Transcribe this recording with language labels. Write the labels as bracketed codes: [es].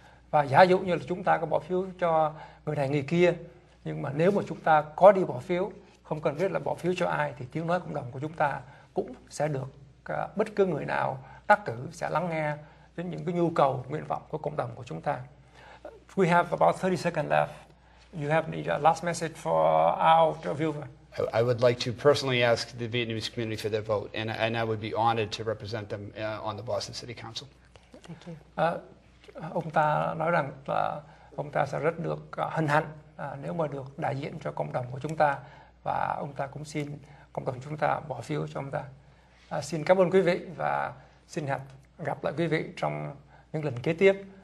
[vi] Và giả dụ như là chúng ta có bỏ phiếu cho người này người kia, nhưng mà nếu mà chúng ta có đi bỏ phiếu, không cần biết là bỏ phiếu cho ai, thì tiếng nói cộng đồng của chúng ta cũng sẽ được bất cứ người nào đắc cử sẽ lắng nghe đến những cái nhu cầu, nguyện vọng của cộng đồng của chúng ta. [en] We have about 30 seconds left. You have any last message for our viewer? I would like to personally ask the Vietnamese community for their vote, and I would be honored to represent them on the Boston City Council. Thank you. [vi] Ông ta nói rằng là ông ta sẽ rất được hân hạnh nếu mà được đại diện cho cộng đồng của chúng ta, và ông ta cũng xin cộng đồng chúng ta bỏ phiếu cho ông ta. Xin cảm ơn quý vị và xin gặp lại quý vị trong những lần kế tiếp.